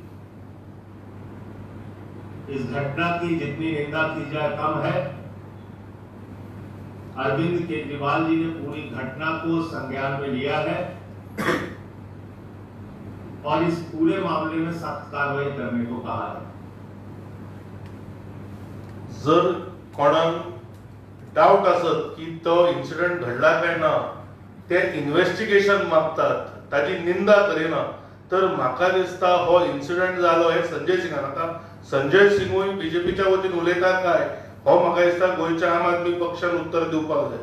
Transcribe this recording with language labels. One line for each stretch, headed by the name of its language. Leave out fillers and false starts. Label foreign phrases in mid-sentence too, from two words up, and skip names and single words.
Hindi: इस घटना की जितनी निंदा की जाए कम है. अरविंद केजरीवाल जी ने पूरी घटना को संज्ञान में लिया है और इस पूरे मामले में सख्त कार्रवाई करने को कहा है.
Konkani: जर कोणाक डाऊट असत की तो इन्सिडेंट घडला काय ना ते इन्व्हेस्टिगेशन मागतात, ताची निंदा करिना, तर म्हाका दिसता हो इन्सिडेंट जालो हे संजय सिंगान. आता संजय सिंगूय बीजेपीच्या वतीन उलयता काय हो म्हाका दिसता गोंयच्या आम आदमी पक्षान उत्तर दिवपाक जाय.